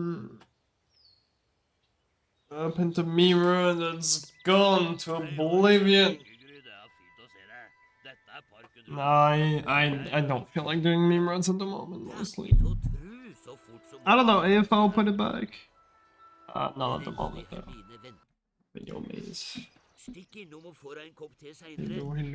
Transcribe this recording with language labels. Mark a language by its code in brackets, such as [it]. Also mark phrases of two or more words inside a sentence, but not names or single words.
[en] Up into mirror that's gone to oblivion. I don't feel like doing meme runs at the moment, honestly. I don't know if I'll put it back. Not at the moment though. Video maze. [no] Stikk innom og få deg en kopp te [en] Hello, [no] senere, [en] hello.